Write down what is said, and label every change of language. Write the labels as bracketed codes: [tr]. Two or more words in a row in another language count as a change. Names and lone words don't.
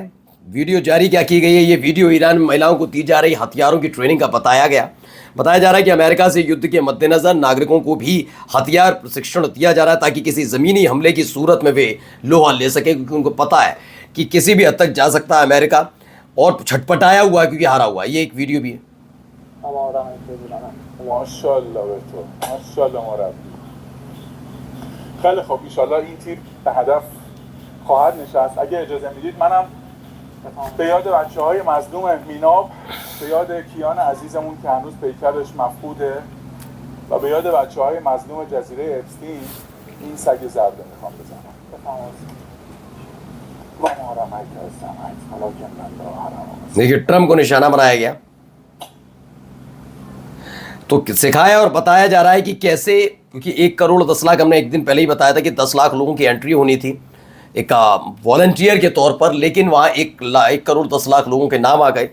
[hi] वीडियो जारी क्या की गई है? ये वीडियो ईरान में महिलाओं को दी जा रही हथियारों की ट्रेनिंग का बताया जा रहा है कि अमेरिका से युद्ध के मद्देनजर नागरिकों को भी हथियार प्रशिक्षण दिया जा रहा है ताकि किसी ज़मीनी हमले की सूरत में वे लोहा ले सके, क्योंकि उनको पता है कि किसी भी हद तक जा सकता है अमेरिका, और छटपटाया हुआ है क्योंकि हारा हुआ है। ये एक वीडियो भी है। [fa] خیلی خوب ایشالله این تیر به هدف خواهد نشست. اگه اجازه میدید منم به یاد بچه‌های مظلوم میناب، به یاد کیان عزیزمون که هنوز پیکرش مفقوده و به یاد بچه‌های مظلوم جزیره اپستین این سگ زرده میخوام بزنم. بفرمایید. [hi] देखिए ट्रम्प को निशाना बनाया गया। तो सिखाया और बताया जा रहा है कि कैसे, क्योंकि 1 करोड़ 10 लाख, हमने एक दिन पहले ही बताया था कि 10 लाख लोगों की एंट्री होनी थी एक वॉलंटियर के तौर पर, लेकिन वहाँ 1 करोड़ 10 लाख लोगों के नाम आ गए।